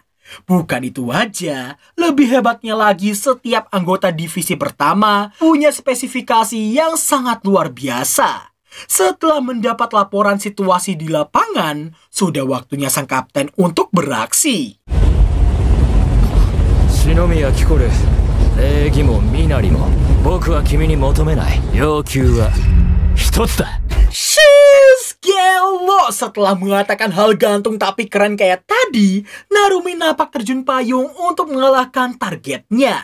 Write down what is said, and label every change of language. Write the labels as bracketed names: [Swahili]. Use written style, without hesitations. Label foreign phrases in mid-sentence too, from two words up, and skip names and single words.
[Indonesian] Bukan itu aja, lebih hebatnya lagi setiap anggota divisi pertama punya spesifikasi yang sangat luar biasa. Setelah mendapat laporan situasi di lapangan, sudah waktunya sang kapten untuk beraksi. Shinomiya Kikoru. [Japanese] 礼儀も身なりも僕は君に求めない要求は一つだ Shiz, gelo. [Indonesian] Setelah mengatakan hal gantung tapi keren kayak tadi, Narumi napak terjun payung untuk mengalahkan targetnya.